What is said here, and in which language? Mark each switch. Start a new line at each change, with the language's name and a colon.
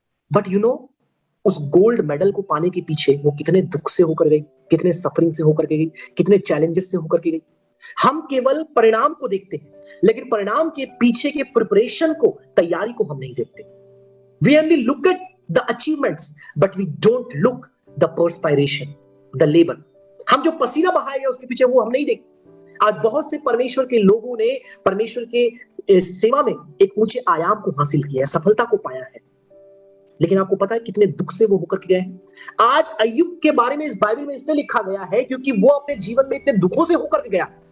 English: but you know,
Hindi: उस gold medal को पाने के पीछे वो कितने दुख से होकर गई, कितने सफरिंग से होकर के गई, कितने चैलेंजेस से होकर के गई। हम केवल परिणाम को देखते हैं, लेकिन परिणाम के पीछे के प्रिपरेशन को, तैयारी को हम नहीं देखते।
English: We only look at the achievements, but we don't look the perspiration, the labor.
Hindi: हम जो पसीना बहाएंगे उसके पीछे वो हम नहीं देखते। आज बहुत से परमेश्वर के लोगों ने परमेश्वर के सेवा में एक ऊंचे आयाम को हासिल किया है, सफलता को पाया है, लेकिन आपको पता है कितने दुख से वो होकर के गए हैं। आज अय्यूब के बारे में इस बाइबल में इसलिए लिखा गया है क्योंकि वो अपने जीवन में इतने दुखों से होकर के गया।